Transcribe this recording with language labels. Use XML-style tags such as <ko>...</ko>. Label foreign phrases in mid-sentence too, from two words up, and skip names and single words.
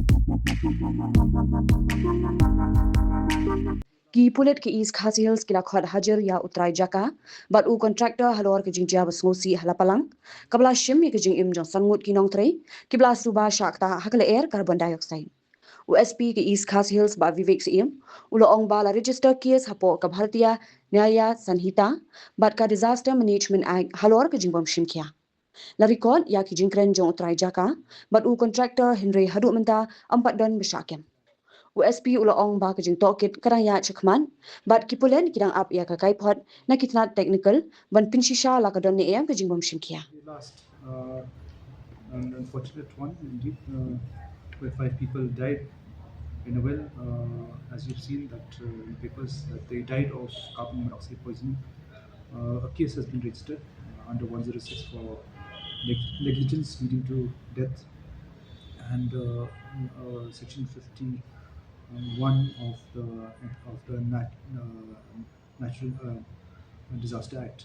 <kha>Ki Pulit ke East Khasi Hills kila Khot Hajir ya Trai Jaka, but u kontraktor halor ke Jaintia basngosi halapalang, kabla shim ke Jingim jong Ngut ki Nongstoin, kibla suba shakta hakle air</kha> <en>carbon dioxide.</en> <kha>USP ke East Khasi Hills ba Vivek Sim, ulo ong ba la</kha> <en>register case</en> <kha>hapo ka Bharatiya Nyaya Sanhita, but ka Disaster Management Act halor ke Jingbom shimkia. La record ya ki Jingkren jong Trai Jaka, but u kontraktor Henry Hadu Mynta ampat don beshakem. USP ulo ong ba ka jing tokit karang ya chakman, but kipulen kidang up ya ka kaipot na kitna technical ban pinshisha la ka don ne em ka jingbom shimkia.</kha> <en>Last, an unfortunate one indeed, where 5 people died in a well. As you've seen that in papers, that they died of carbon monoxide poisoning. A case has been registered under 106 for negligence leading to death, and section 51 of the Natural Disaster Act.</en>